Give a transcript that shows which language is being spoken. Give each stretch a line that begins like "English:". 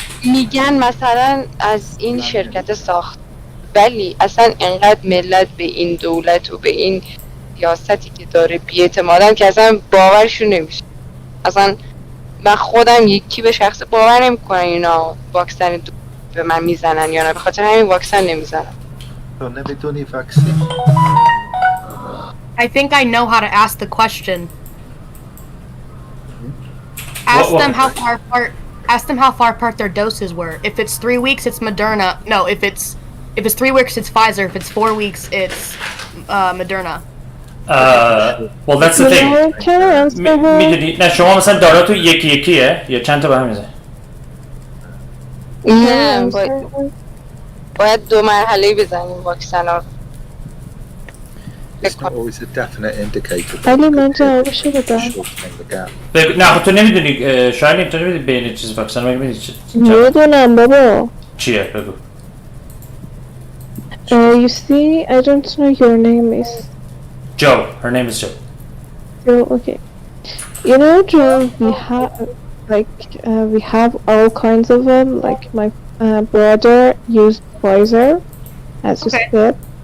Persian: میگن مثلا از این شرکت ساخت، ولی اصلا انقدر ملت به این دولت و به این سیاستی که داره بی‌اعتمادن که اصلا باورشون نمیشه. اصلا من خودم یکی به شخص باور نمیکنم اینا واکسن به من میزنن یا نه، به خاطر همین واکسن نمیزنن. تو نمیدونی واکسن؟
English: I think I know how to ask the question. ask them how far apart. Ask them how far apart their doses were. If it's 3 weeks, it's Moderna. No, if it's 3 weeks, it's Pfizer. If it's 4 weeks, it's Moderna. Well that's the thing. Can I answer her?
Persian: میدونی نه شما مثلا داراتون یکی یکیه یا چند تا به هم میزنی؟ نه باید 2 مرحله بزنیم واکسن ها.
English: It's not always a definite indicator.
Persian: ولی من جوابشو بدم.
English: Shortening the gap.
Persian: نه خب تو نمیدونی شاید تو نمیدونی بین چیز واکسن مگه میدونی میدونم بابا. چیه بگو.
English: You see, I don't know your name is. Joe. Her name is Joe. Joe, okay. You know, Joe, we have all kinds of them. Like my brother used Pfizer, as you said.